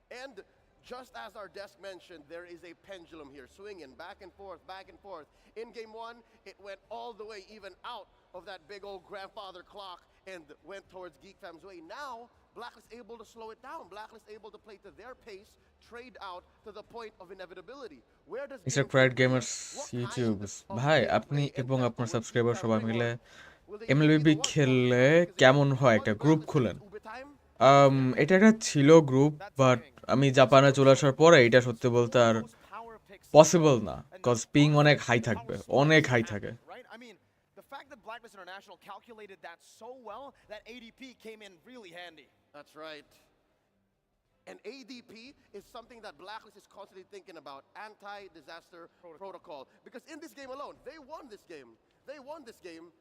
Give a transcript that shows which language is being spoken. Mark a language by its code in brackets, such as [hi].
[en] And just as our desk mentioned, there is a pendulum here, swinging back and forth, back and forth. In game 1, it went all the way even out of that big old grandfather clock and went towards Geek Fam's way. Now, Blacklist able to slow it down. Blacklist able to play to their pace, trade out to the point of inevitability. Where does Mr. [bn] Pride Gamers YouTube ভাই আপনি এবং আপনার subscriber সবাই মিলে MLB খেললে কেমন হয় একটা গ্রুপ খুলেন এটা একটা ছিল গ্রুপ বাট আমি জাপানে চলে আসার পরে এটা সত্যি বলতে আর পসিবল না কজ পিং অনেক হাই থাকবে অনেক হাই থাকে [en] The fact that Blacklist International calculated that so well, that ADP came in really handy. That's right. And ADP is something that Blacklist is constantly thinking about, anti-disaster protocol. Because in this game alone, they won this game. They won this game.